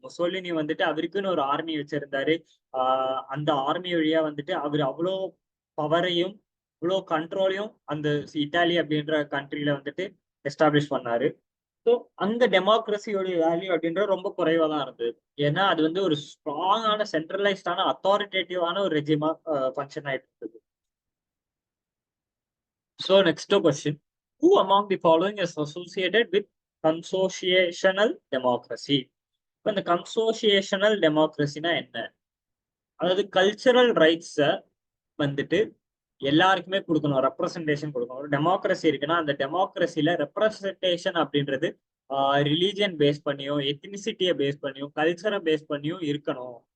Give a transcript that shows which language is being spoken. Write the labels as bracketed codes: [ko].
[ta] Mussolini வந்துட்டு அவருக்குன்னு ஒரு ஆர்மி வச்சிருந்தாரு. அந்த ஆர்மி வழியா வந்துட்டு அவர் அவ்வளோ பவரையும் இவ்வளோ கண்ட்ரோலையும் அந்த இட்டாலி அப்படின்ற கண்ட்ரில வந்துட்டு எஸ்டாப்ளிஷ் பண்ணாரு. ஸோ அங்க டெமோக்ரஸியோட வேல்யூ அப்படின்றது ரொம்ப குறைவா தான் இருந்தது. ஏன்னா அது வந்து ஒரு ஸ்ட்ராங்கான சென்ட்ரலைஸ்டான அத்தாரிட்டேட்டிவான ஒரு ரெஜிமா ஃபங்க்ஷன் ஆயிட்டு இருந்தது. [en] So next question, who among the following is associated with consociational democracy? [ta] இப்போ இந்த கன்சோசியேஷனல் டெமோக்ரஸினா என்ன? அதாவது கல்ச்சரல் ரைட்ஸை வந்துட்டு எல்லாருக்குமே கொடுக்கணும், ரெப்ரசன்டேஷன் கொடுக்கணும். ஒரு டெமோக்ரஸி இருக்குன்னா அந்த டெமோக்ரஸில ரெப்ரசன்டேஷன் அப்படின்றது ரிலீஜியன் பேஸ் பண்ணியும், எத்னிசிட்டியை பேஸ் பண்ணியும், கல்ச்சரை பேஸ் பண்ணியும் இருக்கணும்